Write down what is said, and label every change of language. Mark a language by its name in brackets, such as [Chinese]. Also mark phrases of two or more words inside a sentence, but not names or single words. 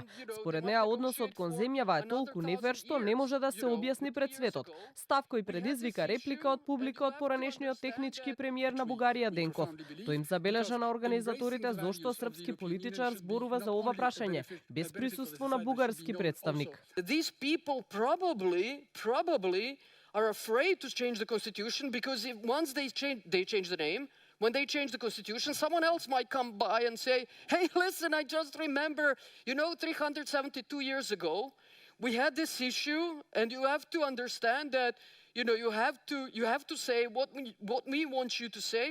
[Macedonian] Според неа односот кон земјава е толку нефер што не може да се објасни пред светот. Став кој предизвика реплика од публика од поранешниот технички премиер на Бугарија Денков. Тој им забележа на организаторите зошто српски политичар зборува за ова прашање без присуство на бугарски представник. [English] These people probably are afraid to change the constitution because once they change the name, when they change the constitution, someone else might come by and say, "Hey, listen, I just remember, 372 years ago, we had this issue, and you have to understand that, you have to say what we want you to say.